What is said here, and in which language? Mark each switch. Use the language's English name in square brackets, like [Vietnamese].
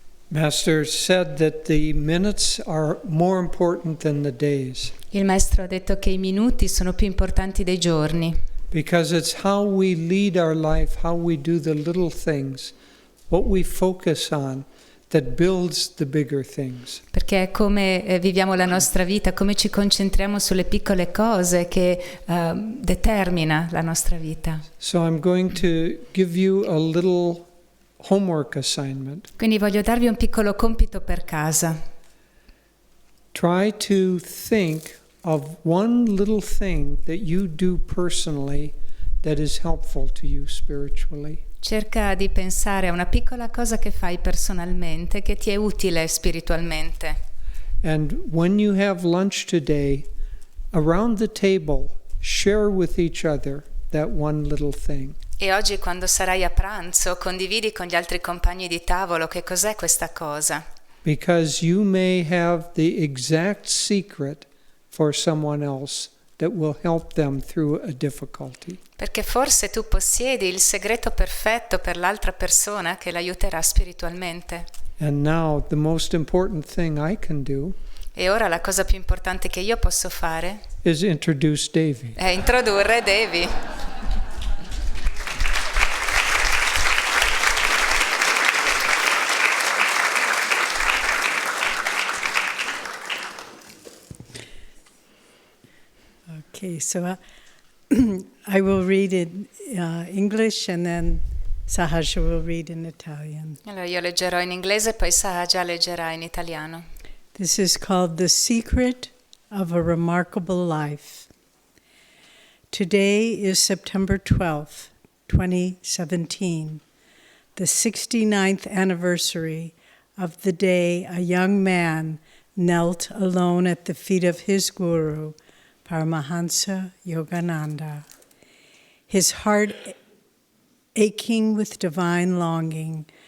[English] Master said that the minutes are more important than the days. [Italian] Il maestro ha detto che i minuti sono più importanti dei giorni. [English] Because it's how we lead our life, how we do the little things, what we focus on, that builds the bigger things. [Italian] Perché è come viviamo la nostra vita, come ci concentriamo sulle piccole cose che determina la nostra vita. [English] So I'm going to give you a little homework assignment. [Italian] Quindi voglio darvi un piccolo compito per casa. [English] Try to think of one little thing that you do personally that is helpful to you spiritually. [Italian] Cerca di pensare a una piccola cosa che fai personalmente che ti è utile spiritualmente. [English] And when you have lunch today, around the table, share with each other that one little thing. [Italian] E oggi quando sarai a pranzo, condividi con gli altri compagni di tavolo che cos'è questa cosa. [English] Because you may have the exact secret for someone else that will help them through a difficulty. [Italian] Perché forse tu possiedi il segreto perfetto per l'altra persona che l'aiuterà spiritualmente. [English] And now the most important thing I can do [Italian] E ora la cosa più importante che io posso fare [English] is introduce Devi. [Italian] è introdurre Devi. [English] Okay, so I will read in English and then Sahaja will read in Italian. [Italian] Allora io leggerò in inglese, poi Sahaja leggerà in italiano. [English] This is called The Secret of a Remarkable Life. Today is September 12th, 2017, the 69th anniversary of the day a young man knelt alone at the feet of his guru, Paramahansa Yogananda, his heart aching with divine longing.